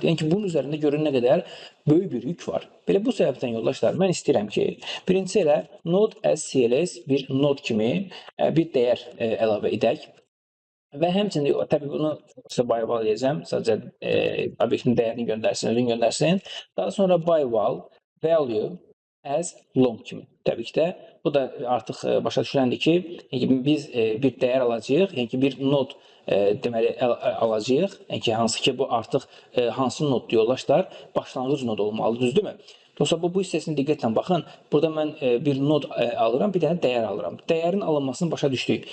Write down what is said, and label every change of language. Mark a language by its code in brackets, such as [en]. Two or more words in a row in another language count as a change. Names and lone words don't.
[az] Yəni ki, bunun üzərində görün nə qədər böyük bir yük var. Belə bu səbəbdən yoldaşlar, mən istəyirəm ki, birincisi elə [en] node as cls [az] bir node kimi bir dəyər əlavə edək. Və həmçində, təbii bunu sizə [en] by val [az] edəcəm, sadəcə obyektin dəyərini göndərsin, özünü göndərsin. Daha sonra [en] by val value as long [az] kimi. Təbii ki də, bu da artıq başa düşüləndir ki, biz bir dəyər alacağıq, yəni ki, bir node deməli alacağıq, yəni ki, hansı ki, bu artıq hansı noddur yoldaşlar? Başlanğıc nod olmalıdır, düzdürmü? Dostlar, bu hissəsini diqqətlə baxın. Burada mən bir nod alıram, bir dənə dəyər alıram. Dəyərin alınmasını başa düşdük.